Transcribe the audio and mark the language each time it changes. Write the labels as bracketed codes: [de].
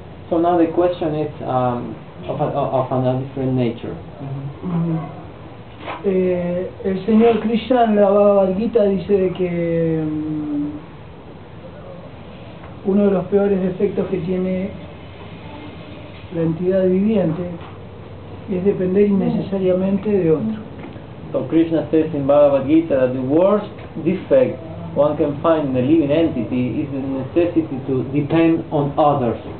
[en] So now the question is of a different nature. [es] El señor Krishna en la Bhagavad Gita dice de que uno de los peores defectos que tiene la entidad viviente es depender innecesariamente de otro. [en] So Krishna says in Bhagavad Gita that the worst defect one can find in a living entity is the necessity to depend on others.